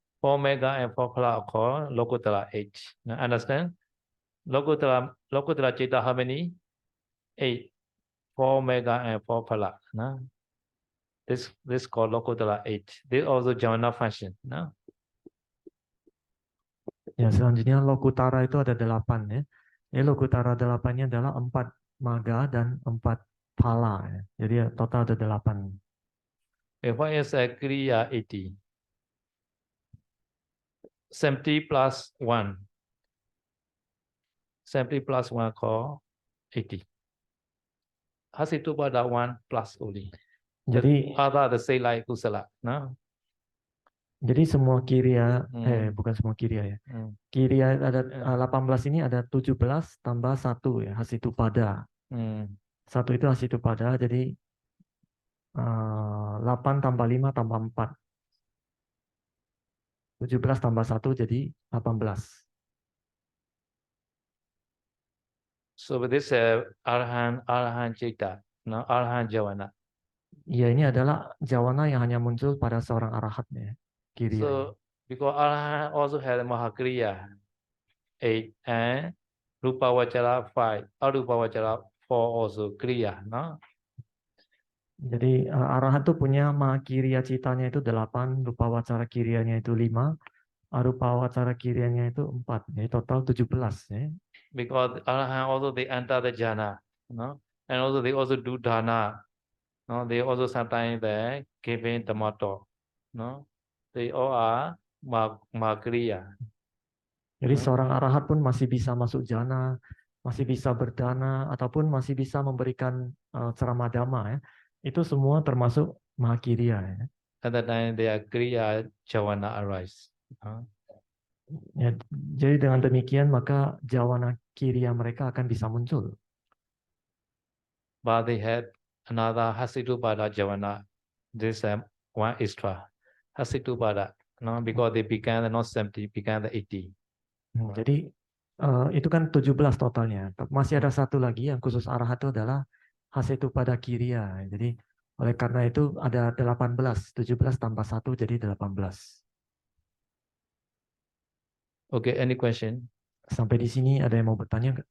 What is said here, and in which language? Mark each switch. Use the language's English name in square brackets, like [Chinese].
[English] 4 mega and 4 phala are called Lokutara 8. Now, understand? Lokutara Chitta how many? 8. 4 mega and 4 phala, no? This called Lokutara 8. This also Javana function, no? [Indonesian] Ya, selanjutnya lokutara itu ada 8 ya. Ini lokutara 8-nya adalah 4 maga dan 4 phala ya. Jadi total ada 8. [English] What is a Kriya 80? 70 plus 1. 70 plus 1 called 80. Hasitu pada 1 plus only. [Indonesian] Jadi [English] Other the say like kusala, no? [Indonesian] Jadi semua kiria, bukan semua kiria ya. Kiria ada 18 ini ada 17 tambah 1 ya, hasitu pada. 1 itu hasitu pada, jadi 8 tambah 5 tambah 4. 17 tambah 1 jadi 18. [English] So this Arhan Citta, no? Arhan Javana. [Indonesian] Ya, ini adalah jawana yang hanya muncul pada seorang arahat ya. Kiria. [English] So because Arhan also had Mahakriya 8 and Rupa Vachara 5, Arupa Vachara 4 also Kriya, no? [Indonesian] Jadi arahat itu punya mahakiria citanya itu 8, rupa wacara kirianya itu 5, arupa wacara kirianya itu 4. Jadi total 17 ya. [English] Because Arhan also they enter the jhana, no? And also they also do dana, no? They also sometimes they giving tomato, no? They all are Mahakriya. [Indonesian] Jadi seorang arahat pun masih bisa masuk jana, masih bisa berdana, ataupun masih bisa memberikan ceramah dhamma ya. Itu semua termasuk mahakiriya ya. [English] At that time they are Kriya Javana arise. [Indonesian] Ya, jadi dengan demikian maka jawana kiriya mereka akan bisa muncul. [English] But they had another Hasitupada Javana. This one extra. Hasitupada, no? Because they began not 70, began the 80. [Indonesian] Jadi itu kan 17 totalnya. Masih ada satu lagi yang khusus arahat itu adalah Hasitupada kiriya. Jadi oleh karena itu ada 18, 17 tambah 1 jadi 18. [English] Okay, any question? [Indonesian] Sampai di sini ada yang mau bertanya nggak?